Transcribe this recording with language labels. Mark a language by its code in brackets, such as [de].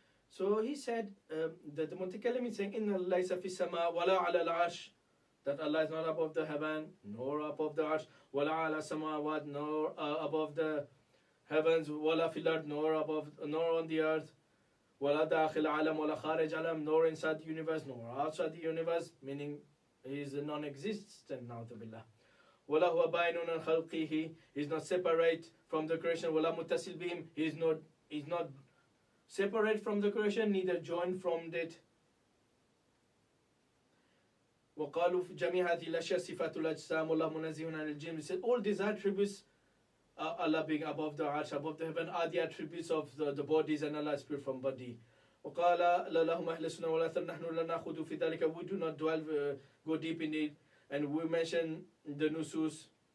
[en] So he said that the Mutakallim is saying, [ar] Inna laysa fi sama wala ala al-arsh, [en] that Allah is not above the heaven, nor above the arsh, [ar] wala ala samawat, [en] nor above the heavens, [ar] wala fil ard, [en] nor on the earth, [ar] wala dakhil alam, wala kharij alam, [en] nor inside the universe, nor outside the universe, meaning he is non-existent, na'udhu billah. [ar] Wala huwa bainun an khalqihi, [en] he is not separate from the creation, [ar] wala muttasil bihim, [en] he is not separate from the creation, neither joined from it. [ar] وقالوا في جميع هذه الأشياء صفات الأجسام والله منزه عن الجن. [en] He said all these attributes, Allah being above the arsh, above the heaven, are the attributes of the bodies, and Allah is pure from body. [ar] وقال لهم أهل السنة والأثر نحن لا نأخذ في ذلك, [en] we do not go deep in it, and we mention the nusus.